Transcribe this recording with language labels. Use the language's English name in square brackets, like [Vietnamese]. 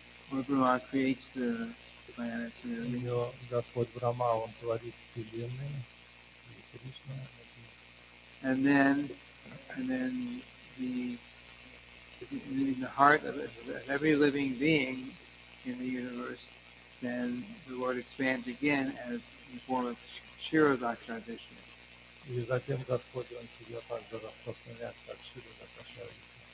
[English] Lord Brahma creates the planets and everything. [Russian] Господь Брахма, он творит вселенную, и Кришна. [English] And then in the heart of every living being in the universe, then the Lord expands again as in the form of Kshirodakshai Vishnu. [Russian] И затем Господь он себя также распространяет, как Kshirodakshai Vishnu.